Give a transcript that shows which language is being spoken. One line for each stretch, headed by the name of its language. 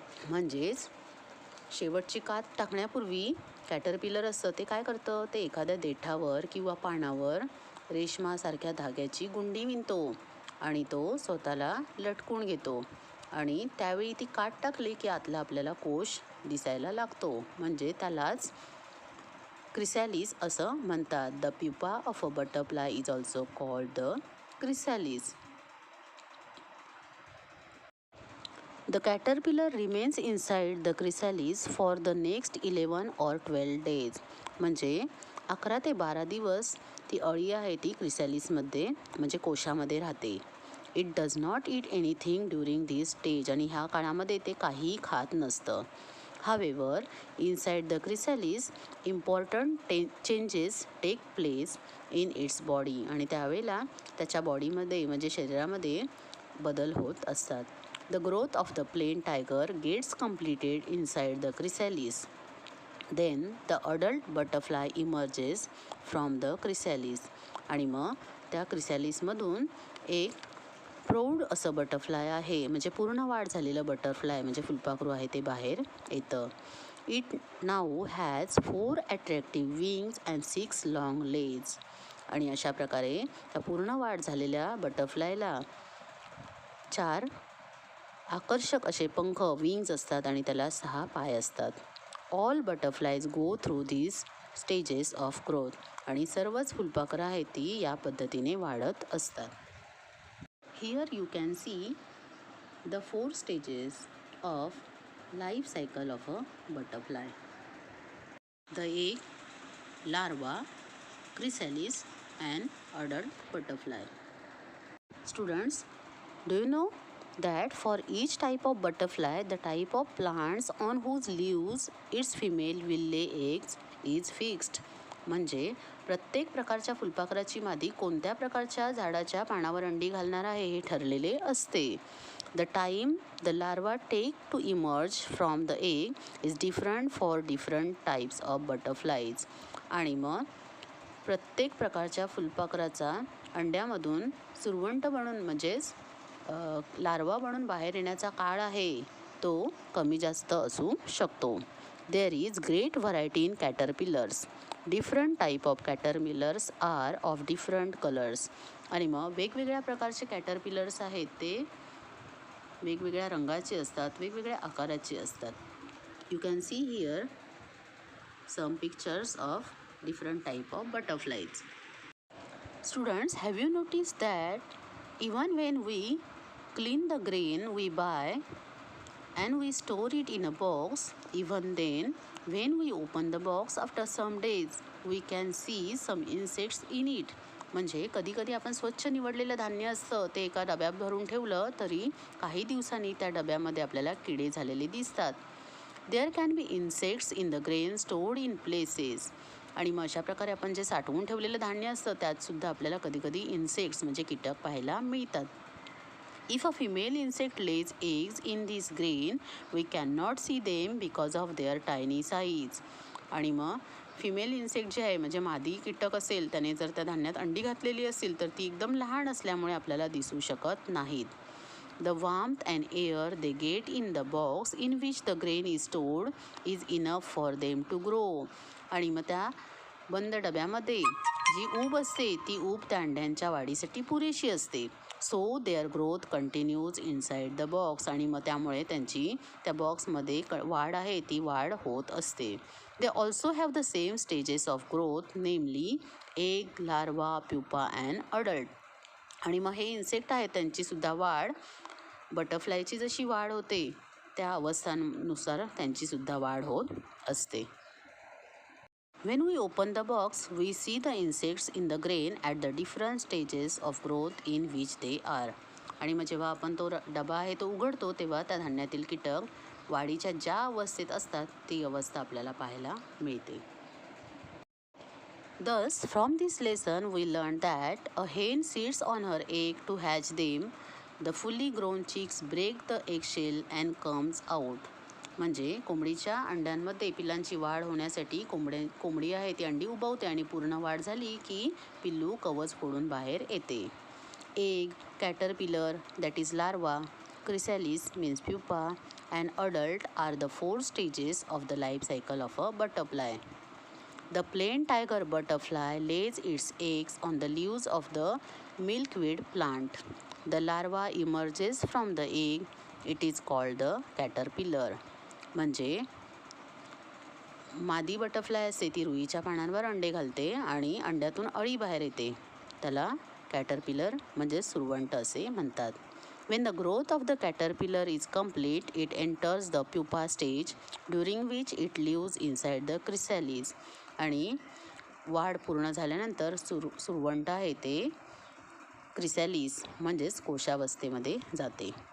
Marathi: म्हणजेच शेवटची कात टाकण्यापूर्वी कॅटरपिलर असतं ते काय करतं, ते एखाद्या देठावर किंवा पानावर रेशमासारख्या धाग्याची गुंडी विणतो आणि तो स्वतःला लटकून घेतो आणि त्यावेळी ती काट टाकली की आतला आपल्याला कोश दिसायला लागतो. म्हणजे त्यालाच क्रिसॅलिस असं म्हणतात.
English: The pupa of a butterfly is also called the chrysalis. The caterpillar remains inside the chrysalis for the next 11 or 12 days.
Marathi: म्हणजे 11 ते 12 दिवस ती अळी आहे ती क्रिसॅलिसमध्ये म्हणजे कोशामध्ये राहते.
English: It does not eat anything during this stage.
Marathi: आणि ह्या काळामध्ये ते काहीही खात नसतं.
English: However, inside the chrysalis, important changes take place in its body.
Marathi: आणि त्यावेळेला त्याच्या बॉडीमध्ये म्हणजे शरीरामध्ये बदल होत असतात.
English: The growth of the plain tiger gets completed inside the chrysalis. Then the adult butterfly emerges from the chrysalis.
Marathi: आणि मग त्या क्रिसॅलिसमधून एक प्रौढ असं बटरफ्लाय आहे म्हणजे पूर्ण वाढ झालेलं बटरफ्लाय म्हणजे फुलपाखरू आहे ते बाहेर येतं.
English: It now has 4 attractive wings and 6 long legs.
Marathi: आणि अशा प्रकारे त्या पूर्ण वाढ झालेल्या बटरफ्लायला 4 आकर्षक असे पंख विंग्स असतात आणि त्याला 6 पाय असतात.
English: All butterflies go through these stages of growth.
Marathi: आणि सर्वच फुलपाखरं आहेत ती या पद्धतीने वाढत असतात.
English: Here you can see the 4 stages of life cycle of a butterfly. The egg, larva, chrysalis and adult butterfly. Students, do you know that for each type of butterfly, the type of plants on whose leaves its female will lay eggs is fixed.
Marathi: म्हणजे प्रत्येक प्रकारच्या फुलपाखराची मादी कोणत्या प्रकारच्या झाडाच्या पानावर अंडी घालणार आहे हे ठरलेले असते.
English: The time the larva take to emerge from the egg is different for different types of butterflies.
Marathi: आणि मग प्रत्येक प्रकारच्या फुलपाखराचा अंड्यामधून सुरवंट बनून म्हणजेच लार्वा बनून बाहेर येण्याचा काळ आहे तो कमी जास्त असू शकतो.
English: There is great variety in caterpillars. Different type of caterpillars are of different colours.
Marathi: आणि मग वेगवेगळ्या प्रकारचे कॅटरपिलर्स आहेत ते वेगवेगळ्या रंगाचे असतात, वेगवेगळ्या आकाराचे असतात.
English: You can see here some pictures of different type of butterflies. Students, have you noticed that even when we clean the grain we buy and we store it in a box, even then, when we open the box after some days, we can see some insects in it.
Marathi: म्हणजे कधी कधी आपण स्वच्छ निवडलेलं धान्य असतं ते एका डब्यात भरून ठेवलं तरी काही दिवसांनी त्या डब्यामध्ये आपल्याला किडे झालेले दिसतात.
English: There can be insects in the grain stored in places.
Marathi: आणि मग अशा प्रकारे आपण जे साठवून ठेवलेलं धान्य असतं त्यातसुद्धा आपल्याला कधी कधी इन्सेक्ट्स म्हणजे कीटक पाहायला मिळतात.
English: If a female insect lays eggs in this grain, we cannot see them because of their tiny size.
Marathi: आणि मग फिमेल इन्सेक्ट जे आहे म्हणजे मादी कीटक असेल त्याने जर त्या धान्यात अंडी घातलेली असेल तर ती एकदम लहान असल्यामुळे आपल्याला दिसू शकत नाहीत.
English: The warmth and air they get in the box in which the grain is stored is enough for them to grow.
Marathi: आणि मग त्या बंद डब्यामध्ये जी ऊब असते ती ऊब त्या अंड्यांच्या वाढीसाठी पुरेशी असते.
English: So their growth continues inside the box.
Marathi: आणि मग त्यामुळे त्यांची त्या बॉक्समध्ये वाढ आहे ती वाढ होत असते.
English: They also have the same stages of growth namely egg, larva, pupa and adult.
Marathi: आणि मग हे इन्सेक्ट आहेत त्यांचीसुद्धा वाढ बटरफ्लायची जशी वाढ होते त्या अवस्थांनुसार त्यांचीसुद्धा वाढ होत असते.
English: When we open the box, we see the insects in the grain at the different stages of growth in which they are.
Marathi: आणि मग जेव्हा आपण तो डबा आहे तो उघडतो तेव्हा त्या धान्यातील कीटक वाढीच्या ज्या अवस्थेत असतात ती अवस्था आपल्याला पाहायला मिळते.
English: Thus, from this lesson we learned that a hen sits on her egg to hatch them. The fully grown chicks break the eggshell and comes out.
Marathi: म्हणजे कोंबडीच्या अंड्यांमध्ये पिल्लांची वाढ होण्यासाठी कोंबडी आहे ती अंडी उबवते आणि पूर्ण वाढ झाली की पिल्लू कवच फोडून बाहेर येते.
English: Egg, caterpillar that is larva, chrysalis means pupa and adult are the 4 stages of the life cycle of a butterfly. The plain tiger butterfly lays its eggs on the leaves of the milkweed plant. The larva emerges from the egg. It is called the caterpillar.
Marathi: म्हणजे मादी butterfly असते ती रुईच्या पानांवर अंडे घालते आणि अंड्यातून अळी बाहेर येते. त्याला कॅटरपिलर म्हणजे सुरवंट असे म्हणतात.
English: When the growth of the caterpillar is complete, it enters the pupa stage, during which it lives inside the chrysalis.
Marathi: आणि वाढ पूर्ण झाल्यानंतर सुरवंट आहे ते क्रिसॅलिस म्हणजेच कोशावस्थेमध्ये जाते.